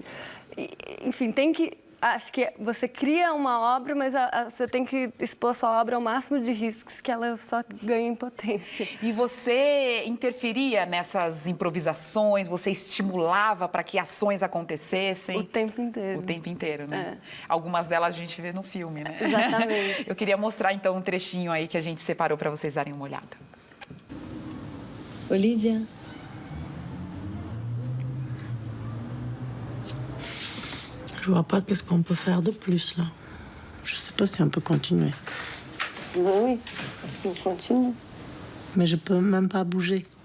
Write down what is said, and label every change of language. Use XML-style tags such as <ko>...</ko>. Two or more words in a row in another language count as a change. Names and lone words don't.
<pt>Enfim, acho que você cria uma obra, mas você tem que expor sua obra ao máximo de riscos que ela só ganha em potência. E você interferia nessas improvisações? Você estimulava para que ações acontecessem? O tempo inteiro. O tempo inteiro, né? Algumas delas a gente vê no filme, né? Exatamente. Eu queria mostrar, então, um trechinho aí que a gente separou para vocês darem uma olhada. Olivia.</pt> <fr>Je vois pas qu'est-ce qu'on peut faire de plus, là. Je sais pas si on peut continuer. Oui, on continue. Mais je peux même pas bouger.</fr>